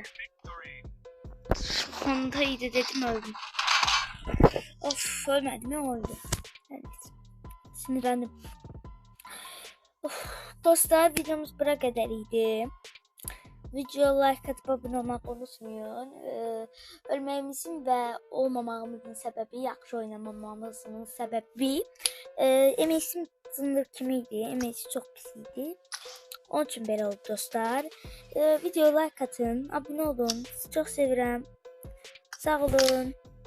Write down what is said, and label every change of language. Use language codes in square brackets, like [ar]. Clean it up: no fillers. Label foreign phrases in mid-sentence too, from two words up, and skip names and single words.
[tr] Sıkıntıydı dedim öldüm. Of ölmedim ya oldu. Evet. Sinirlendim. Of, dostlar videomuz bura kadar idi. Videoya like atıp abone olmayı unutmayın. [az] Ölməyimizin və olmamağımızın səbəbi, yaxşı oynamamamızın səbəbi MS'im sınır kimi idi. MS çox pis idi. Onun üçün belə oldu dostlar. Videoya like atın, abone olun. Sizi çox sevirəm. Sağ olun.